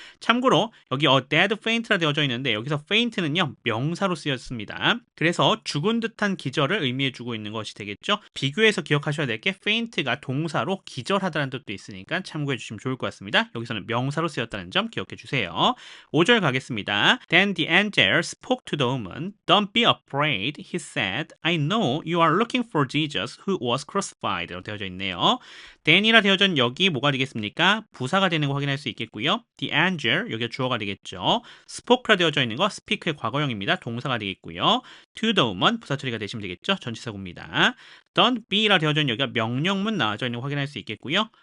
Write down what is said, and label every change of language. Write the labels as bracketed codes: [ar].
[ko] 참고로 여기 a dead faint라 되어져 있는데 여기서 faint는요 명사로 쓰였습니다. 그래서 죽은 듯한 기절을 의미해 주고 있는 것이 되겠죠. 비교해서 기억하셔야 될 게 faint가 동사로 기절하다는 뜻도 있으니까 참고해 주시면 좋을 것 같습니다. 여기서는 명사로 쓰였다는 점 기억해 주세요. 5절 가겠습니다. [en] Then the angel spoke to the woman. Don't be afraid, he said. I know you are looking for Jesus who was crucified. [ko] 라고 되어져 있네요. then이라 되어져 있는 여기 뭐가 되겠습니까? 부사가 되는 거 확인할 수 있겠고요. The angel 여기가 주어가 되겠죠. spoke라 되어져 있는 거 speak의 과거형입니다. 동사가 되겠고요. to the woman 부사 처리가 되시면 되겠죠. 전치사구입니다. Don't be라 되어져 있는 여기가 명령문 나와져 있는 거 확인할 수 있겠고요.